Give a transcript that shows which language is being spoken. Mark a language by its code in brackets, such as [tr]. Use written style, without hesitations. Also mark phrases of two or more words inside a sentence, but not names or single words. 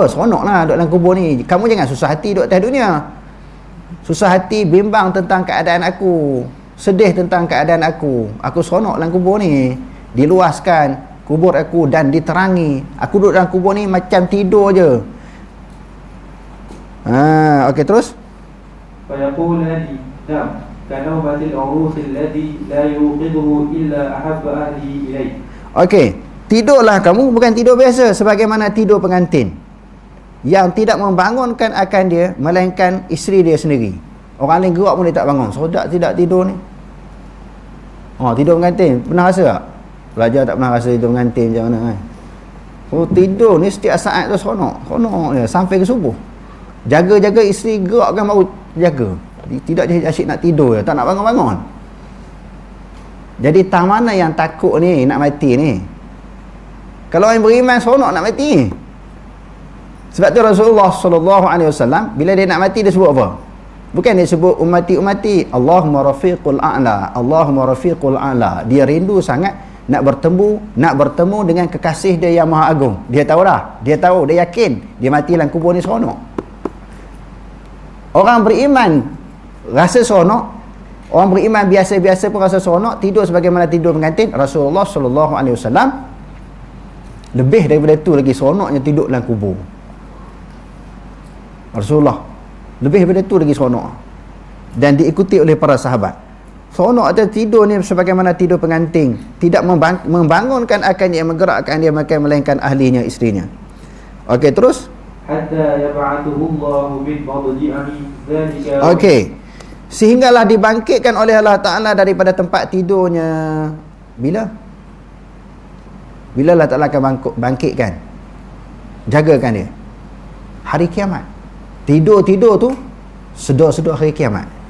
[ms] Seronoklah duduk dalam kubur ni. Kamu jangan susah hati duduk atas dunia. Susah hati bimbang tentang keadaan aku, sedih tentang keadaan aku. Aku seronok dalam kubur ni. Diluaskan kubur aku dan diterangi. Aku duduk dalam kubur ni macam tidur je. Okey, terus. [ar] فيقولان نم كنومة العروس الذي لا يوقظه إلا أحب أهله إليه. [ms] Okey, tidurlah kamu bukan tidur biasa sebagaimana tidur pengantin yang tidak membangunkan akan dia melainkan isteri dia sendiri. Orang lain gerak pun dia tak bangun. Sodak tidak tidur ni. Tidur pengantin, pernah rasa tak? Pelajar tak pernah rasa tidur pengantin macam mana kan? Tidur ni setiap saat tu seronok je sampai ke subuh. Jaga-jaga isteri gerakkan baru jaga. Tidak je asyik nak tidur je, tak nak bangun-bangun. Jadi tak mana yang takut ni nak mati ni? Kalau orang beriman seronok nak mati. Sebab tu Rasulullah SAW bila dia nak mati dia sebut apa? Bukan dia sebut [ar] أمتي أمتي، اللهم الرفيق الأعلى، اللهم الرفيق الأعلى. [ms] Dia rindu sangat nak bertemu dengan kekasih dia yang maha agung. Dia tahu dah, dia yakin dia mati dalam kubur ni seronok. Orang beriman rasa seronok, orang beriman biasa-biasa pun rasa seronok, tidur sebagaimana tidur pengantin. [ar] رسول الله صلى الله عليه وسلم [ms] lebih daripada itu lagi seronoknya tidur dalam kubur. Rasulullah lebih daripada itu lagi seronok, dan diikuti oleh para sahabat. Seronok atau tidur ni sebagaimana tidur pengantin, tidak membangunkan akan dia, menggerakkan dia, melainkan ahlinya, isterinya. Okey, terus [ar] حتى يبعثه الله من مضجعه ذلك. [ms] Okey, sehinggalah dibangkitkan oleh Allah Ta'ala daripada tempat tidurnya. Bila Allah Ta'ala akan bangkitkan, jagakan dia hari kiamat. Tidur tu sedar-sedar hari kiamat.